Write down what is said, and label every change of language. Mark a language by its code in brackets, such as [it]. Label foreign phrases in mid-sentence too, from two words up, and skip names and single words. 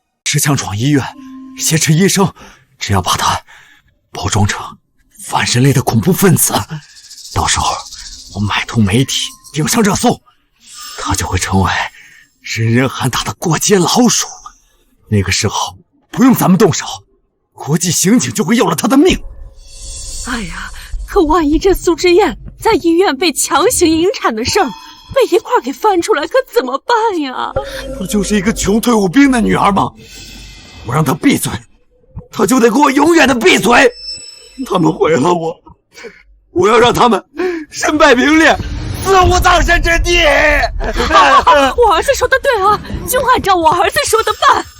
[zh] 是強闖醫院，挾持醫生，只要把他包裝成反人類的恐怖分子，到時候我買通媒體頂上熱搜，他就會成為人人喊打的過街老鼠。那個時候不用咱們動手，國際刑警就會要了他的命。哎呀，可萬一這蘇之燕在醫院被強行引產的事兒被一塊給翻出來，可怎麼辦呀？她就是一個窮退伍兵的女兒嗎？我讓她閉嘴，她就得給我永遠的閉嘴。他們毀了我，我要讓他們身敗名裂，死無葬身之地。我兒子說的對啊，就按照我兒子說的办啊！